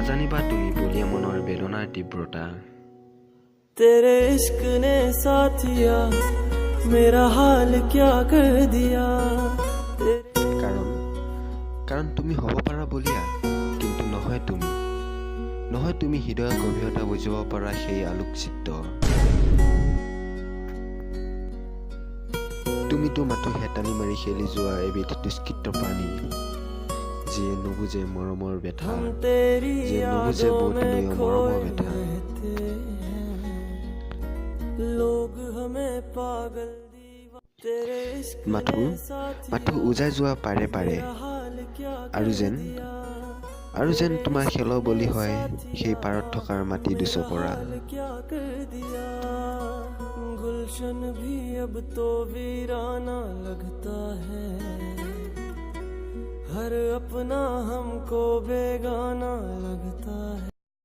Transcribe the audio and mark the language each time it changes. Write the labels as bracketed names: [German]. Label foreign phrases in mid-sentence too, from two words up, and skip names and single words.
[Assamese] জানিবা তুমি বলিয়া মনৰ বেদনাৰ তীব্ৰতা। [Hindi] तेरे इश्क ने साथिया मेरा हाल क्या कर दिया। [Assamese] কাৰণ তুমি হ'ব পাৰা বলিয়া, কিন্তু নহয় তুমি হৃদয়ৰ গভীৰতা বুজিব পৰা সেই আলোকচিত্ৰ। তুমিতো মাথো হেতালি মাৰি খেলি যোৱা এবিধ দুষ্কৃত প্ৰাণী, যিয়ে নুবুজে মৰমৰ ব্যথা, যিয়ে নুবুজে বহুদিনীয়া মৰমৰ ব্যথা। মাথো উজাই যোৱা পাৰে আৰু যেন তোমাৰ খেলৰ বলি হয় সেই পাৰত থকাৰ মাটি দুচপৰা। [Hindi] गुलशन भी अब तो वीराना लगता है, हर अपना हमको बेगाना लगता है।